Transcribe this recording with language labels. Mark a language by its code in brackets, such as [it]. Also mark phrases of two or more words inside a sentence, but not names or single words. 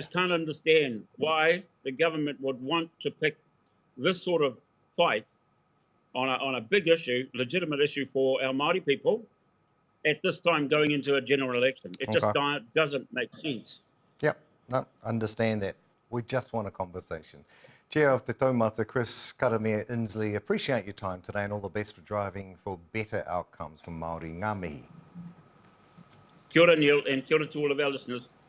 [en] Just can't understand why the government would want to pick this sort of fight on a big issue, legitimate issue for our Māori people at this time going into a general election. It just doesn't make sense. Yep, no, understand that. We just want a conversation. Chair of Te Taumata, Chris Karamea Inslee, appreciate your time today and all the best for driving for better outcomes for Māori. [mi] Ngā mihi. Kia ora, [en] Neil, and [mi] kia ora [en] to all of our listeners.